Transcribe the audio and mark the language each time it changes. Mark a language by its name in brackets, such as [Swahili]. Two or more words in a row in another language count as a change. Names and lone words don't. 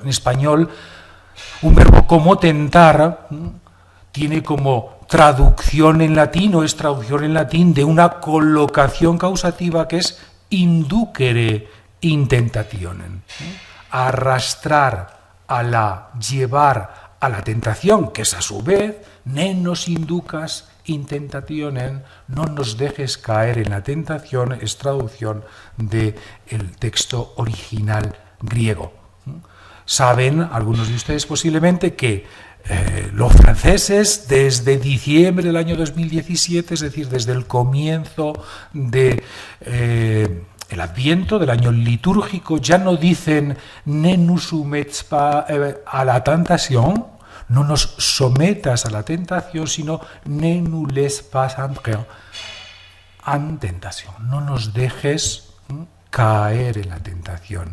[Spanish] En español, un verbo como tentar tiene como traducción en latín, o es traducción en latín de una colocación causativa que es [Latin] inducere intentationem, [Spanish] arrastrar llevar a la tentación, que es a su vez [Latin] ne nos inducas intentationem, [Spanish] no nos dejes caer en la tentación, es traducción del texto original griego. Saben algunos de ustedes posiblemente que los franceses, desde diciembre del año 2017, es decir, desde el comienzo de el Adviento, del año litúrgico, ya no dicen [French] ne nous soumets pas a la tentación, [Spanish] no nos sometas a la tentación, sino [French] ne nous laisse pas entrer en tentación, [Spanish] no nos dejes caer en la tentación.